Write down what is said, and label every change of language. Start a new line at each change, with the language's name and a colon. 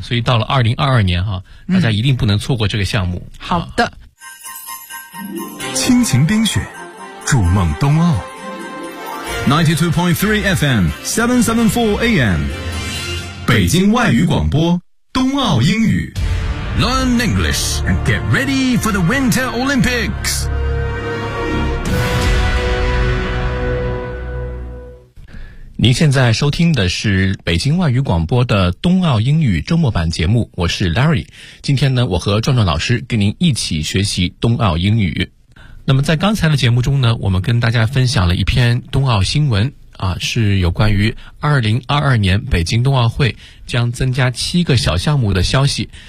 Chinese: 所以到了2022年哈，大家一定不能错过这个项目。好的，亲情冰雪，筑梦冬奥。92.3 FM, 774 AM. 北京外语广播冬奥英语。
English: Learn English and get ready for the Winter Olympics.
Chinese: 您现在收听的是北京外语广播的冬奥英语周末版节目，我是 Larry。今天呢，我和壮壮老师跟您一起学习冬奥英语。那么在刚才的节目中呢，我们跟大家分享了一篇冬奥新闻啊，是有关于2022年北京冬奥会将增加七个小项目的消息。